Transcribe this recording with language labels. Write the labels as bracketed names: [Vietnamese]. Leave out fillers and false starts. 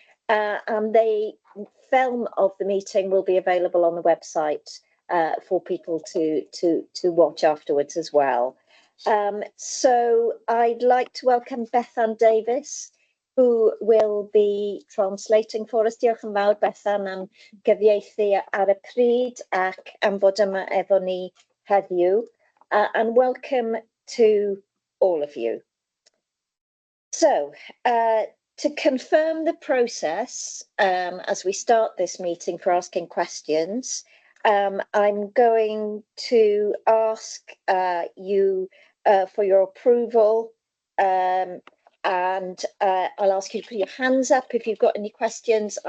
[English] And the film of the meeting will be available on the website for people to watch afterwards as well. So I'd like to welcome Bethan Davis, who will be translating for us. [Welsh] Diolch yn fawr, Bethan, am gyfieithu ar y pryd ac am fod yma efo ni heddiw. [English] And welcome to all of you. So, to confirm the process, as we start this meeting for asking questions, I'm going to ask you for your approval, and I'll ask you to put your hands up if you've got any questions.